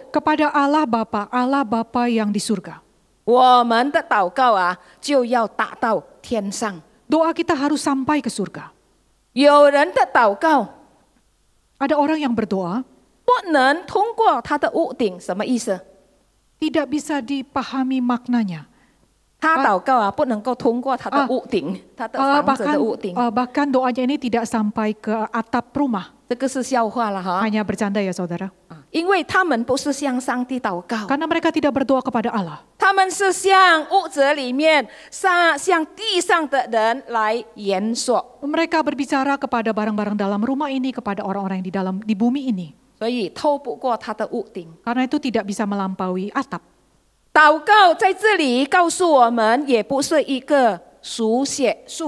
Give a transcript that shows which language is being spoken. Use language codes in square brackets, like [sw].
[id] Kepada Allah Bapa yang di surga. [zh] 我们的祷告就要达到天上。 [id] Doa kita harus sampai ke surga. [zh] 有人的祷告 [id] Ada orang yang berdoa [zh] 不能通过他的屋顶，什么意思？ [id] tidak bisa dipahami maknanya. [zh] 他祷告不能够通过他的屋顶，他的房子的屋顶。 [id] Bahkan doanya ini tidak sampai ke atap rumah. [zh] 这个是笑话了哈， [id] Hanya bercanda ya saudara. [zh] 因为他们不是向上帝祷告， [id] Karena mereka tidak berdoa kepada Allah. [zh] 他们是向屋子里面、向地上的人来言说。 [id] Mereka berbicara kepada barang-barang dalam rumah ini, kepada orang-orang yang di bumi ini. [zh] 所以透不过他的屋顶。 [id] Karena itu tidak bisa melampaui atap. [zh] 祷告在这里告诉我们，也不是一个数学。